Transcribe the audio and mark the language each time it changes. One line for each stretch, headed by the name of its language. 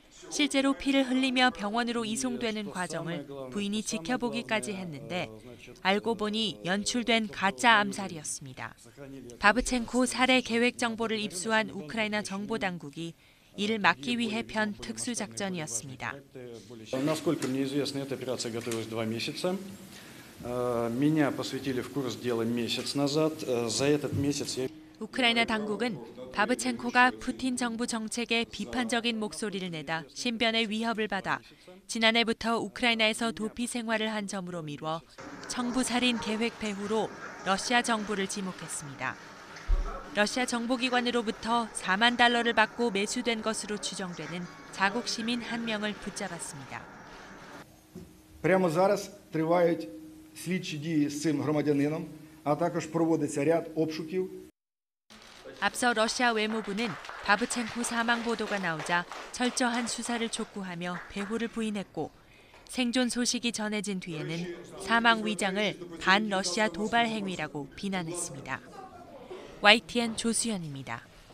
Korean: 실제로 피를 흘리며 병원으로 이송되는 과정을 부인이 지켜보기까지 했는데 알고 보니 연출된 가짜 암살이었습니다. 바브첸코 살해 계획 정보를 입수한 우크라이나 정보 당국이 이를 막기 위해 편 특수작전이었습니다.
Russian: Насколько мне известно, эта операция готовилась 2 месяца. Меня посвятили в курс дела месяц назад. За этот месяц я...
Korean: 우크라이나 당국은 바브첸코가 푸틴 정부 정책에 비판적인 목소리를 내다 신변의 위협을 받아 지난해부터 우크라이나에서 도피 생활을 한 점으로 미뤄 청부살인 계획 배후로 러시아 정부를 지목했습니다. 러시아 정보기관으로부터 4만 달러를 받고 매수된 것으로 추정되는 자국 시민 한 명을 붙잡았습니다.
Ukrainian: Прямо зараз тривають слідчі дії з цим громадянином, а також проводиться ряд обшуків.
Korean: 앞서 러시아 외무부는 바브첸코 사망 보도가 나오자 철저한 수사를 촉구하며 배후를 부인했고 생존 소식이 전해진 뒤에는 사망 위장을 반러시아 도발 행위라고 비난했습니다. YTN 조수연입니다.